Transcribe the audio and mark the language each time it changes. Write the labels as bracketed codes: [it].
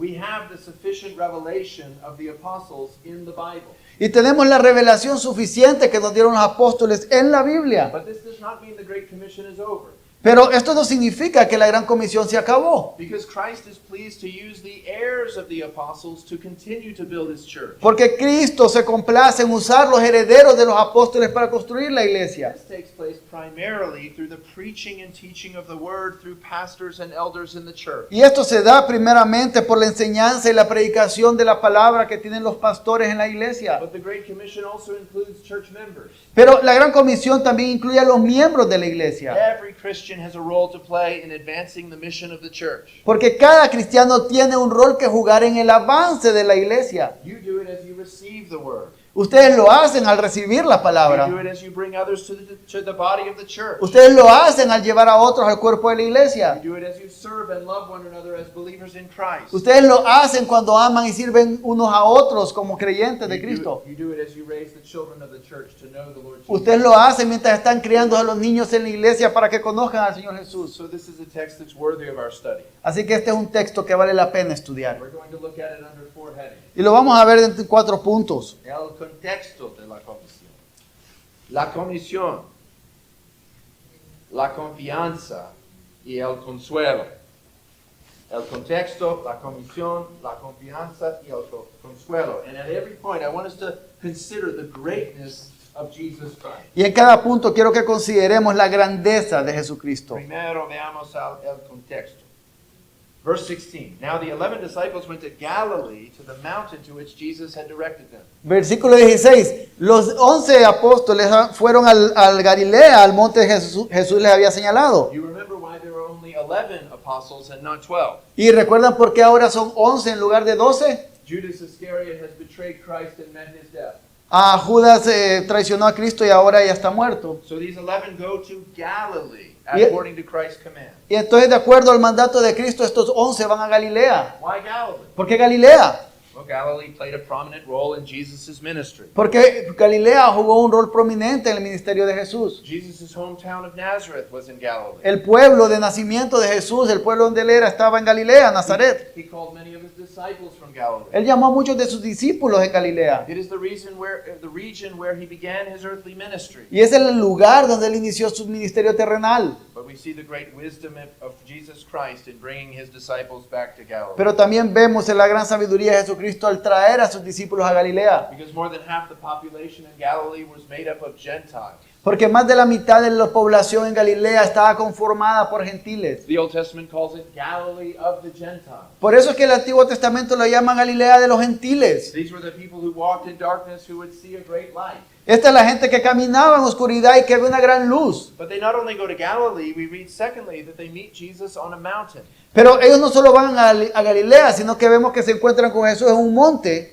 [en] We have the sufficient revelation of the apostles in the Bible. [es] Y tenemos la revelación suficiente que nos dieron los apóstoles en la Biblia. [en] But this does not mean the Great Commission is over. [es] Pero esto no significa que la gran comisión se acabó. [en] Because Christ is pleased to use the heirs of the apostles to continue to build his church. [es] Porque Cristo se complace en usar los herederos de los apóstoles para construir la iglesia. [en] This takes place primarily through the preaching and teaching of the word through pastors and elders in the church. [es] Y esto se da primeramente por la enseñanza y la predicación de la palabra que tienen los pastores en la iglesia. [en] But the Great Commission also includes church members. [es] Pero la gran comisión también incluye a los miembros de la iglesia. [en] Every Christian has a role to play in advancing the mission of the church. [es] Porque cada cristiano tiene un rol que jugar en el avance de la iglesia. [en] You do it as you receive the word. [es] Ustedes lo hacen al recibir la [en] You do [es] palabra. [en] it as you bring others to the body of the church. [es] Ustedes lo hacen al llevar a otros al cuerpo de la iglesia. [en] You do it as you serve and love one another as believers in Christ. [es] Ustedes lo hacen cuando aman y sirven unos a otros como creyentes de Cristo. [en] You do it as you raise the children of the church to know the Lord Jesus. [es] Ustedes lo hacen mientras están criando a los niños en la iglesia para que conozcan al Señor Jesús. [en] So this is a text that's worthy of our study. [es] Así que este es un texto que vale la pena estudiar. [en] We're going to look at it under 4 headings. [es] Y lo vamos a ver en 4 puntos. El contexto de la comisión. La comisión, la confianza y el consuelo. El contexto, la comisión, la confianza y el consuelo. [en] And at every point, I want us to consider the greatness of Jesus Christ. [es] Y en cada punto quiero que consideremos la grandeza de Jesucristo. Primero veamos el contexto. [en] Verse 16. Now the 11 disciples went to Galilee to the mountain to which Jesus had directed them. [es] Versículo 16. Los 11 apóstoles fueron al Galilea, al monte de Jesús les había señalado. [en] You remember why there were only 11 apostles and not 12. [es] ¿Y recuerdan por qué ahora son 11 en lugar de 12? [en] Judas Iscariot has betrayed Christ and met his death. [es] Judas traicionó a Cristo y ahora ya está muerto. [en] So these 11 go to Galilee Yeah. according to Christ's command. [es] Y entonces, de acuerdo al mandato de Cristo, estos 11 van a Galilea. [en] Why Galilee? [es] ¿Por qué Galilea? [en] Well, Galilee played a prominent role in Jesus' ministry. [es] Porque Galilea jugó un rol prominente en el ministerio de Jesús. [en] Jesus' hometown of Nazareth was in Galilee. [es] El pueblo de nacimiento de Jesús, el pueblo donde él era, estaba en Galilea, Nazaret. [en] He called many of his disciples from Galilee. [es] Él llamó a muchos de sus discípulos en Galilea. [en] It is the region where he began his earthly ministry. [es] Y es el lugar donde él inició su ministerio terrenal. [en] But we see the great wisdom of Jesus Christ in bringing his disciples back to Galilee. [es] Pero también vemos en la gran sabiduría de Jesucristo al traer a sus discípulos a Galilea. [en] Because more than half the population in Galilee was made up of Gentiles. [es] Porque más de la mitad de la población en Galilea estaba conformada por gentiles. [en] The Old Testament calls it Galilee of the Gentiles. [es] Por eso es que el Antiguo Testamento lo llama Galilea de los gentiles. [en] These were the people who walked in darkness who would see a great light. [es] Esta es la gente que caminaba en oscuridad y que ve una gran luz. [en] But they not only go to Galilee, we read secondly that they meet Jesus on a mountain. [es] Pero ellos no solo van a Galilea, sino que vemos que se encuentran con Jesús en un monte.